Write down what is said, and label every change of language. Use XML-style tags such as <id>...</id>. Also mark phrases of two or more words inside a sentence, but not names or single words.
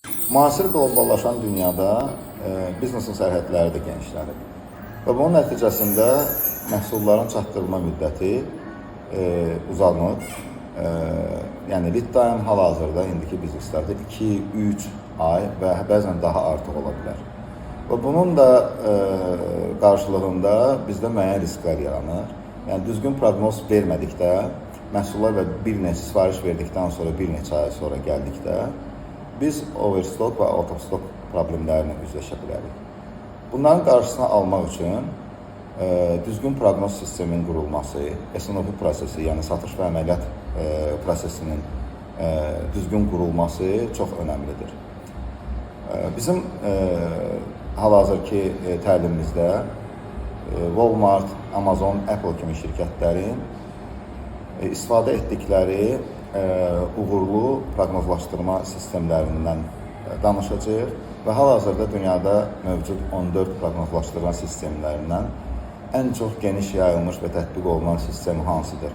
<az>Müasir qloballaşan dünyada biznesin sərhədləri də genişlənir. Və bunun nəticəsində məhsulların çatdırılma müddəti uzanır. Yəni</az> <en>lead time</en> <az>hal-hazırda indiki bizneslərdə 2-3 ay və bəzən daha artıq ola bilər. Və bunun da qarşılığında bizdə müəyyən risklər yaranır. Yəni düzgün proqnoz vermədikdə, məhsullar və bir neçə sifariş verdikdən sonra, bir neçə ay sonra gəldikdə biz overstock və</az> <en>out of stock</en> <az>problemlərinə üzləşə bilərik. Bunların qarşısını almaq üçün düzgün proqnoz sisteminin qurulması, S&OP prosesi, yəni satış və əməliyyat prosesinin düzgün qurulması çox önəmlidir. Bizim hal-hazırki təlimimizdə Walmart, Amazon, Apple kimi şirkətlərin istifadə etdikləri uğurlu proqnozlaşdırma sistemlərindən danışacağıq və hal-hazırda dünyada mövcud 14 proqnozlaşdırma sistemlərindən ən çox geniş yayılmış və tətbiq olunan sistem hansıdır?</az>